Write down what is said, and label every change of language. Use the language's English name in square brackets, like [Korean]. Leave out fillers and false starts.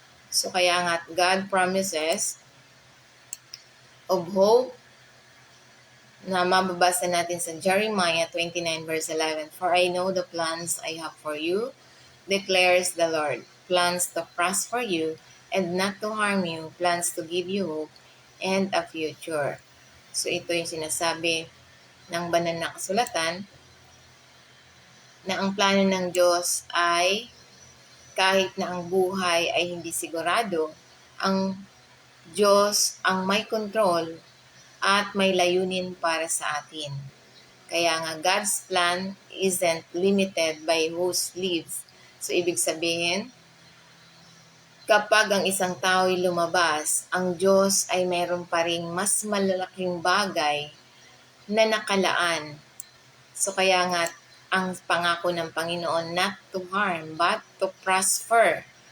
[Filipino] So kaya nga [English] God promises of hope [Filipino] na mababasa natin sa Jeremiah 29 verse 11. [English] For I know the plans I have for you, declares the Lord. Plans to prosper you and not to harm you. Plans to give you hope and a future. [Filipino] So ito yung sinasabi ng banal na kasulatan, na ang plano ng Diyos ay kahit na ang buhay ay hindi sigurado, ang Diyos ang may control at may layunin para sa atin. Kaya nga [English] God's plan isn't limited by whose lives. [Filipino] So ibig sabihin, kapag ang isang tao ay lumabas, ang Diyos ay mayroon pa ring mas malalaking bagay na nakalaan. So kaya nga ang pangako ng Panginoon, [English] not to harm, but to prosper.